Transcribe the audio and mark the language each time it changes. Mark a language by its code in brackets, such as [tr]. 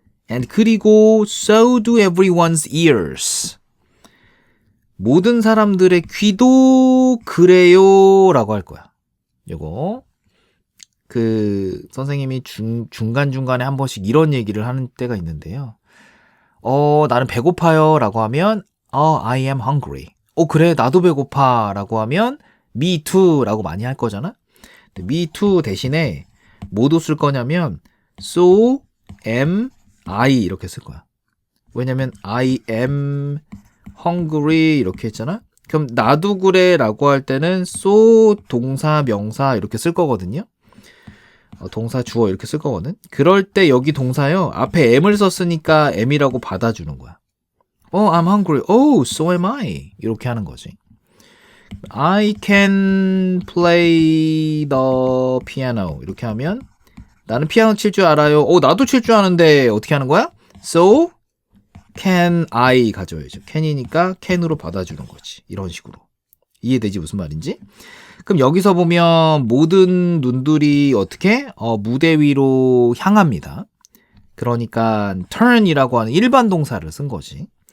[en] And [ko] 그리고 [en] so do everyone's ears. [ko] 모든 사람들의 귀도 그래요 라고 할 거야. 요거 선생님이 중간중간에 한 번씩 이런 얘기를 하는 때가 있는데요. 나는 배고파요 라고 하면 [en] I am hungry. [ko] 그래 나도 배고파 라고 하면 [en] me too [ko] 라고 많이 할 거잖아. [en] me too [ko] 대신에 뭐도 쓸 거냐면 [en] so am I [ko] 이렇게 쓸 거야. 왜냐면 [en] I am hungry [ko] 이렇게 했잖아. 그럼 나도 그래 라고 할 때는 so 동사 명사 이렇게 쓸 거거든요. 동사 주어 이렇게 쓸 거거든. 그럴 때 여기 동사요 앞에 am을 썼으니까 am이라고 받아주는 거야. [en] I'm hungry. So am I. [ko] 이렇게 하는 거지. [en] I can play the piano. [ko] 이렇게 하면 나는 피아노 칠 줄 알아요. 나도 칠 줄 아는데 어떻게 하는 거야? [en] So can I [ko] 가져야죠. can이니까 can으로 받아주는 거지. 이런 식으로. 이해되지 무슨 말인지? 그럼 여기서 보면 모든 눈들이 어떻게? 무대 위로 향합니다. 그러니까 turn이라고 하는 일반 동사를 쓴 거지.